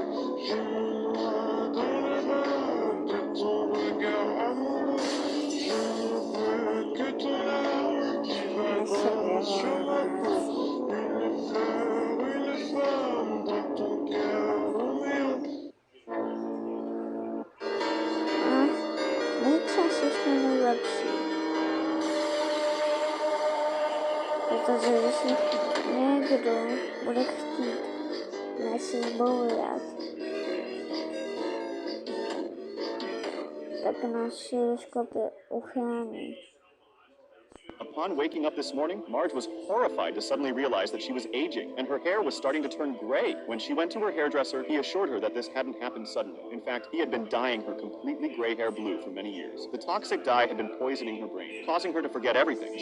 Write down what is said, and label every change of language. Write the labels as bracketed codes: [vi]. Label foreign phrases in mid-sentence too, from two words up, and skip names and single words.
[fr] Je me noie dans les larmes de ton regard amoureux. Je ne veux que ton âme qui vagabonde sur ma peau. Une fleur, une femme dans ton cœur, Roméo. [pl] Najczęściej najlepsi. [cs] Protože jestli někdo bude chtít naši bourat, tak naši školy uchrání. [en] Upon waking up this morning, Marge was horrified to suddenly realize that she was aging and her hair was starting to turn gray. When she went to her hairdresser, he assured her that this hadn't happened suddenly. In fact, he had been dyeing her completely gray hair blue for many years. The toxic dye had been poisoning her brain, causing her to forget everything.